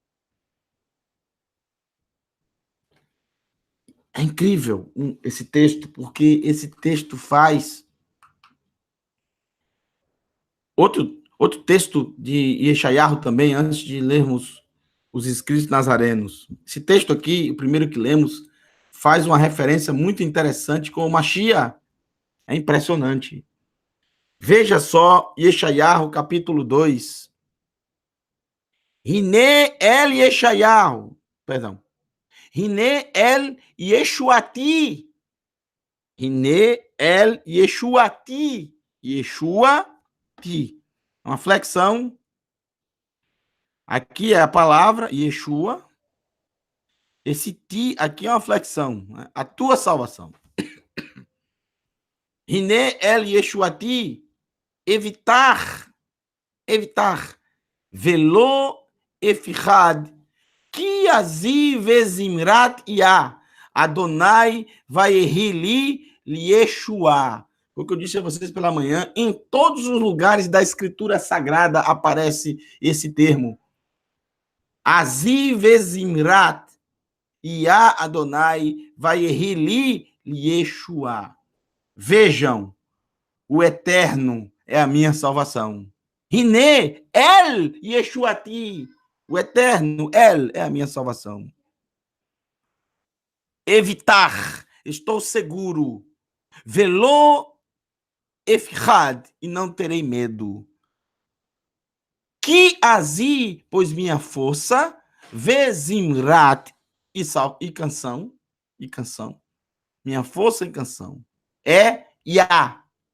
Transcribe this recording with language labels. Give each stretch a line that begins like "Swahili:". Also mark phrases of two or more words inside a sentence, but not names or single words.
Portuguese: É incrível esse texto, porque esse texto faz outro texto de Yeshayahu também, antes de lermos os escritos nazarenos. Esse texto aqui, o primeiro que lemos, faz uma referência muito interessante com o Mashiach. É impressionante. Veja só, Yeshayahu, capítulo 2.
Hebrew: הנה אל ישעיהו, perdão. הנה אל ישועתי. הנה אל ישועתי. Yeshuati.
Portuguese: Uma flexão. Aqui é a palavra Yeshua. Esse ti aqui é uma flexão. Né? A tua salvação.
Hebrew: הנה אל ישועתי. אבטח ולא אפחד. כי עזי וזמרת יה. יהוה ויהי לי ישועה.
Portuguese: O que eu disse a vocês pela manhã, em todos os lugares da Escritura Sagrada aparece esse termo.
Hebrew: עזי וזמרת יה יהוה ויהי לי ישועה.
Portuguese: Vejam, o Eterno é a minha salvação.
Hebrew: הנה אל ישועתי.
Portuguese: O Eterno, El, é a minha salvação. Evitar, estou seguro.
Hebrew: ולא אפחד,
Portuguese: e não terei medo.
Hebrew: כי עזי,
Portuguese: pois minha força, vezimrat, e canção, minha força e canção, é Yah.